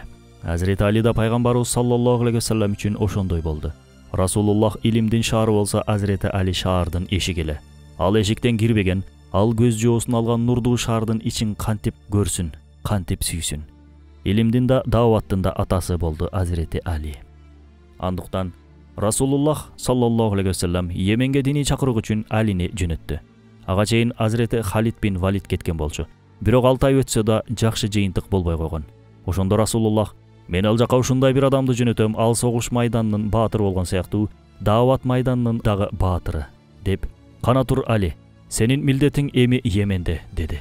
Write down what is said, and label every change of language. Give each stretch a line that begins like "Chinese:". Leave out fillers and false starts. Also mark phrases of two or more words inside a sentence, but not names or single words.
Kyrgyz: Азирети Али да пайгамбарыбыз
Arabic: صلى الله عليه وسلم
Kyrgyz: үчүн ошондой болду. Расулуллах илимдин шаары болсо, Азирети Али шаардын эшиги эле. Ал эшиктен кирбеген, ал көз жоосун алган нурдуу шаардын ичин кантип көрсүн, кантип сүйсүн. Илимдин да дааваттын да атасы болду Азирети Али. Андыктан Расулуллах
Arabic: صلى الله عليه وسلم
Kyrgyz: Йеменге диний чакыруу үчүн Алини жөнөттү. Ага чейин Азирети Халид бин Валид кеткен болчу. Бирок 6 ай өтсө да жакшы жыйынтык болбой койгон. Ошондо Расулуллах: "Мен ал жака ушундай бир адамды жөнөтөм, ал согуш майданынын баатыры болгон сыяктуу, даават майданынын дагы баатыры" деп, "Кана тур Али, сенин милдетиң эми Йеменде" деди.